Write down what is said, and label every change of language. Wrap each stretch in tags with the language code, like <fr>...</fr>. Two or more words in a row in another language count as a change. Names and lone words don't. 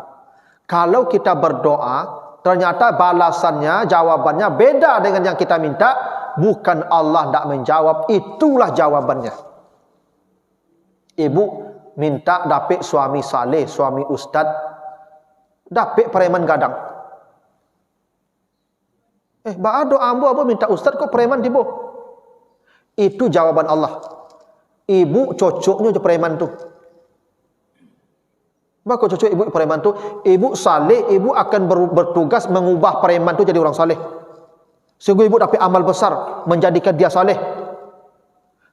<id>Kalau kita berdoa, ternyata balasannya, jawabannya beda dengan yang kita minta, bukan Allah tidak menjawab, itulah jawabannya. Ibu minta dapat suami saleh, suami ustad, dapat preman gadang.</id> <min>Doa ambo minta ustad kok preman tibo.</min> <id>Itu jawaban Allah. Ibu cocoknya je preman tu. Maka cocok ibu preman tu, ibu saleh, ibu akan bertugas mengubah preman tu jadi orang saleh. Sehingga ibu dapat amal besar menjadikan dia saleh.</id>